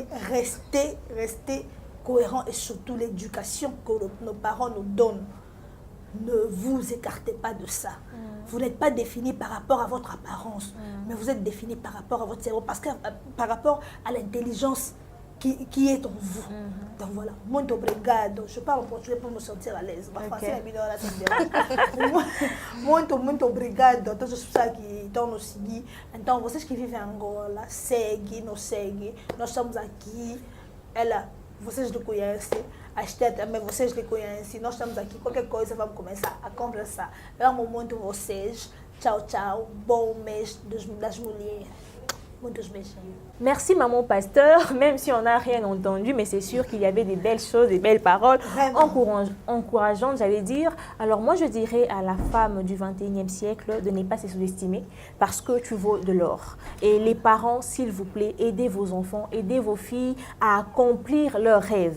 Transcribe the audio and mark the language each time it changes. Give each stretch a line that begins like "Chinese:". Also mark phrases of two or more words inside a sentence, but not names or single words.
French: Restez cohérents et surtout l'éducation que nos parents nous donnent. Ne vous écartez pas de ça. Vous n'êtes pas défini par rapport à votre apparence, mais vous êtes défini par rapport à votre cerveau, parce que par rapport à l'intelligence qui est en vous. Donc voilà,
Portuguese: muito obrigado.
French: Je parle en portugais pour me sentir à l'aise. Ma français
Portuguese: é melhor assim. Muito obrigado a todas as pessoas que estão nos seguir. Então, vocês que vivem em Angola, nos seguem. Nós estamos aqui. Vocês lhe conhecem. A Esther também, vocês lhe conhecem. Nós estamos aqui. Qualquer coisa, vamos começar a conversar. Eu amo muito vocês. Tchau, tchau. Bom mês das mulheres. Muitos beijinhos.
French: Merci maman pasteur, même si on n'a rien entendu, mais c'est sûr qu'il y avait des belles choses, des belles paroles encourageantes, j'allais dire. Alors moi je dirais à la femme du 21e siècle de ne pas se sous-estimer parce que tu vaux de l'or. Et les parents, s'il vous plaît, aidez vos enfants, aidez vos filles à accomplir leurs rêves.